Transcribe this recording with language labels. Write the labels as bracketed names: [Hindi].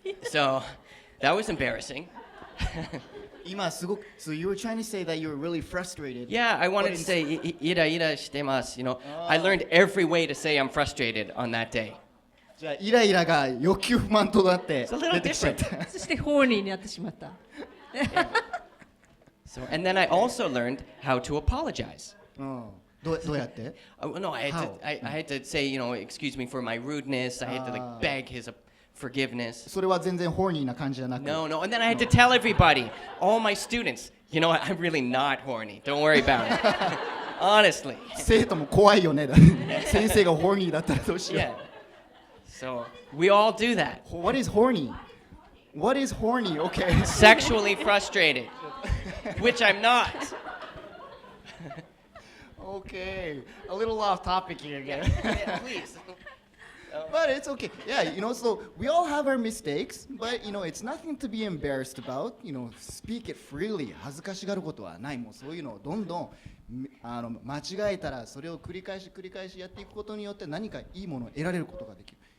[English] So that was embarrassing. [Japanese] 今すごく [English] So you were trying to say that you were really frustrated. Yeah, I wanted to say [Japanese] ira shitemasu. [English] I learned every way to say I'm frustrated on that day. [Japanese] じゃあイライラが欲求不満となって出てきちゃった。そしてホーニーになってしまった。 [English] So and then I also learned how to apologize. [Japanese] どうやって？ [English] No, I had to say, excuse me for my rudeness. I had to beg his forgiveness. [Japanese] それは全然ホーニーな感じじゃなく。 [English] No, and then I had to tell everybody, all my students, I'm really not horny. Don't worry about it. Honestly. [Japanese] 生徒も怖いよね。先生がホーニーだったらどうしよう。 [English] Yeah. So we all do that. What is horny? What is horny? Okay. Sexually frustrated, which I'm not. Okay. A little off topic here again. Yeah, please. But it's okay. Yeah, so we all have our mistakes, but it's nothing to be embarrassed about. Speak it freely. [Japanese] 恥ずかしがることはない。もうそういうのをどんどん間違えたらそれを繰り返しやっていくことによって何かいいものを得られることができる。